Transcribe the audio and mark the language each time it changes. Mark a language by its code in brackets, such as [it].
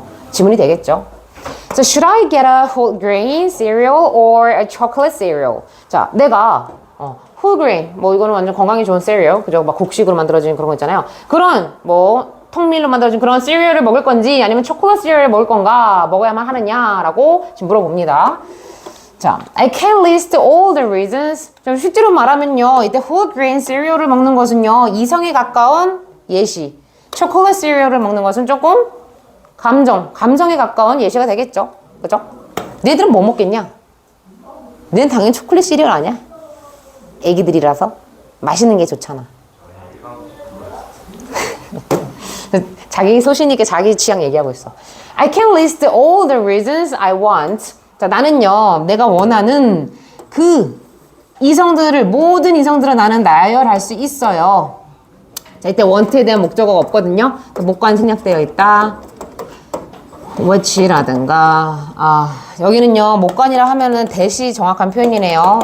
[ko] 지문이 되겠죠. [en] So should I get a whole grain cereal or a chocolate cereal? [ko] 자, 내가 whole grain 이거는 완전 건강에 좋은 cereal 그죠? 막 곡식으로 만들어진 그런 거 있잖아요. 그런 통밀로 만들어진 그런 cereal을 먹을 건지 아니면 초콜릿 cereal을 먹을 건가 먹어야만 하느냐라고 지금 물어봅니다. 자, [en] I can list all the reasons. [ko] 좀 실제로 말하면요, 이때 whole grain cereal을 먹는 것은요, 이성에 가까운 예시. 초콜릿 cereal을 먹는 것은 조금 감성에 가까운 예시가 되겠죠. 그죠? 너희들은 뭐 먹겠냐? 너희는 당연히 초콜릿 시리얼 아니야? 애기들이라서 맛있는 게 좋잖아. 자기 소신 있게 자기 취향 얘기하고 있어. [en] I can list all the reasons I want. [ko] 자, 나는요, 내가 원하는 그 모든 이성들을 나는 나열할 수 있어요. 자, 이때 want에 대한 목적어가 없거든요. 목관 생략되어 있다. which라든가 여기는요 목관이라 하면은 대시 정확한 표현이네요.